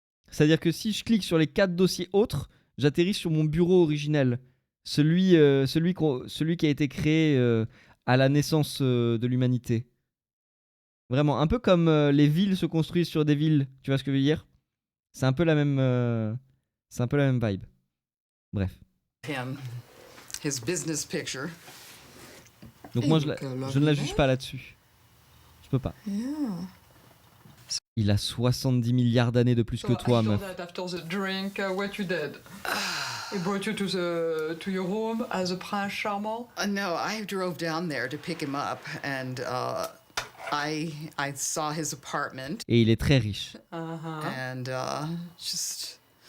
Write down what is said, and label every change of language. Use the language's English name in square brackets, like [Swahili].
[French] C'est-à-dire que si je clique sur les 4 dossiers autres, j'atterris sur mon bureau originel. Celui qui a été créé à la naissance de l'humanité. Vraiment, un peu comme les villes se construisent sur des villes. Tu vois ce que je veux dire? C'est un peu la même vibe. Bref. [English] Him, his business picture. [French] Donc moi, je ne la juge pas là-dessus. Je peux pas. [English] Yeah. [French] Il a 70 milliards d'années de plus que toi, [English] after [French] meuf. [English] that, after the drink, what you did? He brought you to your room as a [French] prince charmant? [English] No, I drove down there to pick him up, and I saw his apartment. [French] Et il est très riche. [English] And just...